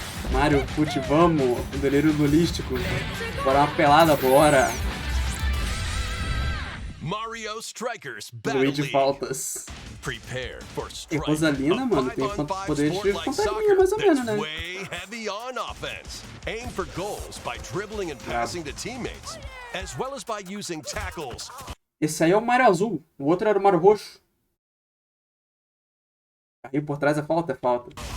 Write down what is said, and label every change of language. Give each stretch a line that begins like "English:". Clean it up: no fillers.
Portuguese: Mario, putz, vamos. O delírio holístico. Bora uma pelada, bora.
English: Mario Strikers
Portuguese: Luigi Faltas.
English: Prepare for
Portuguese: E
English: strike.
Portuguese: Rosalina, mano, tem quantos poderes de companhia, mais ou menos, né?
English: Way heavy on offense. Aim for goals by dribbling and passing to teammates, as well as by using tackles.
Portuguese: Esse aí é o Mario Azul, o outro era o Mario Roxo. Carrinho por trás é falta? É falta.